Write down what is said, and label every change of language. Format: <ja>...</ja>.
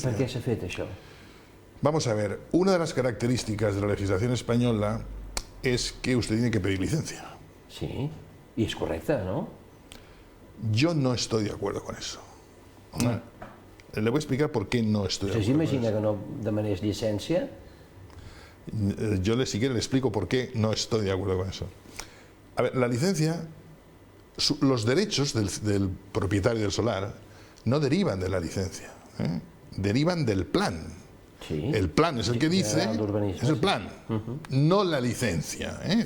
<ca>¿Y per què s'ha fet això?</ca> <es>Vamos a ver, una de las características de la legislación española es que usted tiene que pedir licencia. Sí, y es correcta, ¿no? Yo no estoy de acuerdo con eso. Le voy a explicar por qué no estoy de acuerdo. ¿Usted</es> <ca>s'imagina que no demanés llicència?</ca> <es>Yo si quiere le explico por qué no estoy de acuerdo con eso. A ver, la licencia, los derechos del propietario del solar no derivan de la licencia, derivan del plan. Sí. El plan es el que dice, es el plan, no la licencia.</es>